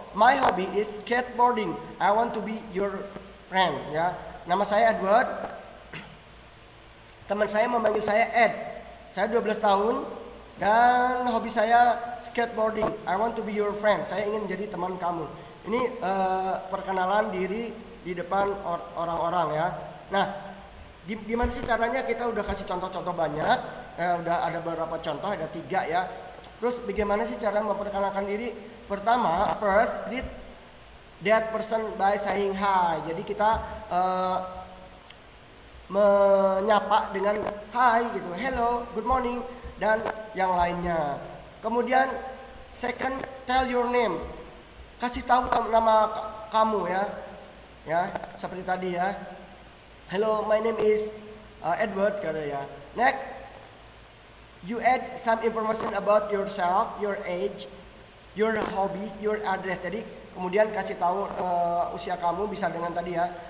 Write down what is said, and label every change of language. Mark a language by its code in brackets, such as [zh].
[en] My hobby is skateboarding. I want to be your friend ya. [id] Nama saya Edward. Teman saya memanggil saya Ed. Saya 12 tahun dan hobi saya skateboarding. [en] I want to be your friend. [id] Saya ingin jadi teman kamu. Ini perkenalan diri di depan orang-orang ya. Nah, gimana sih caranya? Kita udah kasih contoh-contoh banyak. Udah ada beberapa contoh, ada 3 ya. Terus bagaimana sih cara memperkenalkan diri? Pertama, [en] first greet that person by saying hi. [id] Jadi kita menyapa dengan hi gitu, hello, good morning dan yang lainnya. Kemudian [en] second, tell your name. [id] Kasih tahu nama kamu ya. Ya, seperti tadi ya. [en] Hello, my name is Edward [id] kata ya. [en] Next, you add some information about yourself, your age, your hobby, your address. [id] Jadi kemudian kasih tahu usia kamu bisa dengan tadi ya.